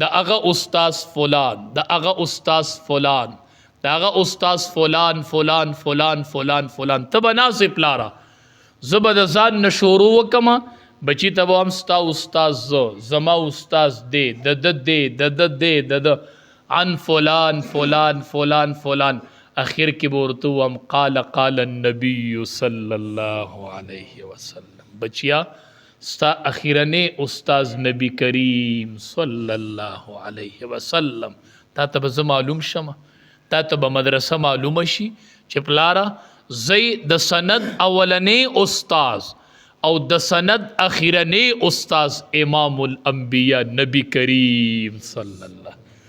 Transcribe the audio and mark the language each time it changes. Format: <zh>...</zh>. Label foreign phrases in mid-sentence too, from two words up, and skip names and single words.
<ps>هغه استاز فلان دا هغه استاز فلان دا هغه استاز فلان فلان فلان فلان فلان ته به ناسې پلاره زه به د ځان نه شروع وکړم بچي ته به هم ستا استاز زما استاز دی د ده دی د ده دی د ده عن فلان فلان فلان فلان اخر کې به ورته ووایم</ps> <ar>قال النبي صلی الله علیه وسلم</ar> <ps>بچیا ستا اخیرنی استاز نبی کریم</ps> <ar>صلی الله علیه وسلم</ar> <ps>تا ته به زه معلوم شم تا ته به مدرسه معلومه شي چې پلاره زی د سند اولنی استاز او د سند اخیرنی استاز امام الانبیاء نبی کریم</ps> <ar>صلی الله</ar>